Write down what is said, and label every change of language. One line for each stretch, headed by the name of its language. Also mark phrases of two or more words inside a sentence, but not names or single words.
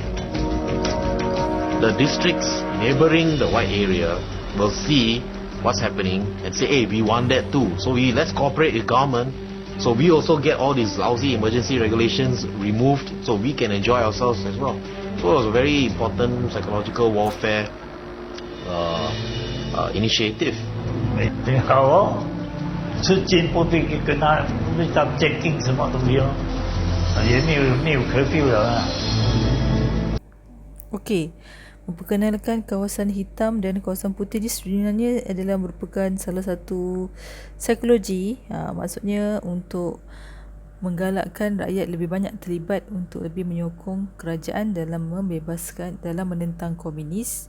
English: The districts neighboring the white area will see what's happening and say, hey, we want that too. So let's cooperate with government. So we also get all these lousy emergency regulations removed so we can enjoy ourselves as well. So it was a very important psychological warfare initiative.
Chinese: 最好哦，出进不必跟他不知道 checking 什么东西哦，也没有 curfew 了啊。
Malay: Okey, memperkenalkan kawasan hitam dan kawasan putih ni sebenarnya adalah merupakan salah satu psikologi. Maksudnya untuk menggalakkan rakyat lebih banyak terlibat untuk lebih menyokong kerajaan dalam dalam menentang komunis.